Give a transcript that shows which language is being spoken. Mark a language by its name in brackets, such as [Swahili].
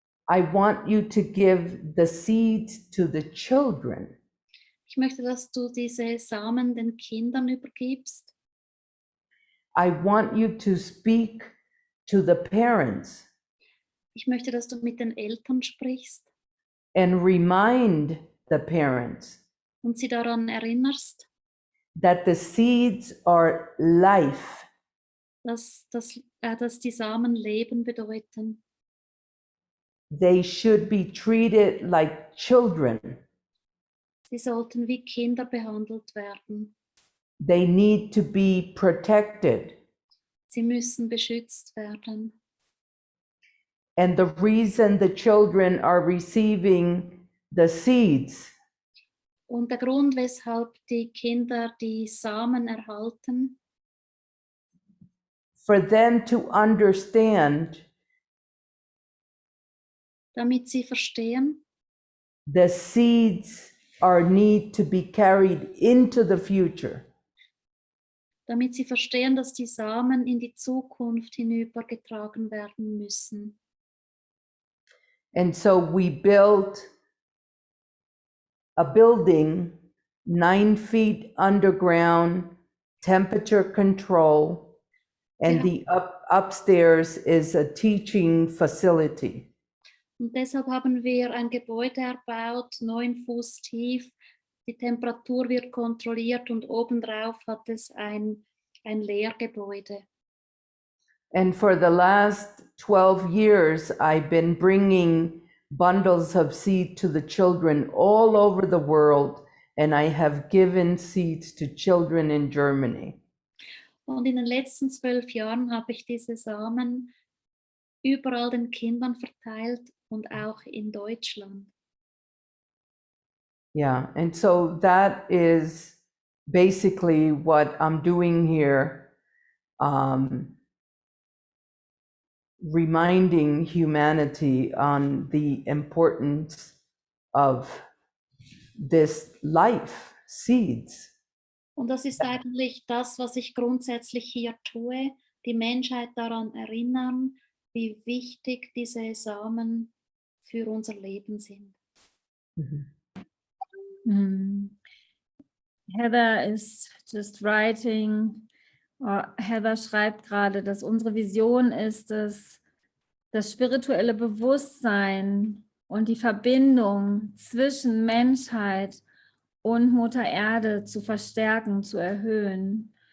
[English] I want you to give the seeds to the children. [German] Ich möchte, dass du diese Samen den Kindern übergibst. [English] I want you to speak to the parents [German] Ich möchte, dass du mit den Eltern sprichst [English] and remind the parents [German] und sie daran erinnerst, [English] that the seeds are life. [German] dass die Samen Leben bedeuten. [English] They should be treated like children. [German] Sie sollten wie Kinder behandelt werden. [English] They need to be protected. [German] Sie müssen beschützt werden. [English] And the reason the children are receiving the seeds [German] Und der Grund, weshalb die Kinder die Samen erhalten, [English] for them to understand [German] damit sie verstehen, [English] the seeds are need to be carried into the future. [German] damit sie verstehen, dass die Samen in die Zukunft hinübergetragen werden müssen. [English] And so we built a building 9 feet underground, temperature control, and [German] Ja. [English] the upstairs is a teaching facility. [German] Und deshalb haben wir ein Gebäude erbaut, 9 Fuß tief. Die Temperatur wird kontrolliert und obendrauf hat es ein Lehrgebäude. [English] And for the last 12 years, I've been bringing bundles of seed to the children all over the world, and I have given seeds to children in Germany. [German] Und in den letzten 12 Jahren habe ich diese Samen überall den Kindern verteilt und auch in Deutschland. [English] Yeah, and so that is basically what I'm doing here, reminding humanity on the importance of this life, seeds. [German] Und das ist eigentlich das, was ich grundsätzlich hier tue, die Menschheit daran erinnern, wie wichtig diese Samen für unser Leben sind. [English] Heather is just writing, [German] Heather schreibt gerade, dass unsere Vision ist es, das spirituelle Bewusstsein und die Verbindung zwischen Menschheit und Mutter Erde zu verstärken, zu erhöhen.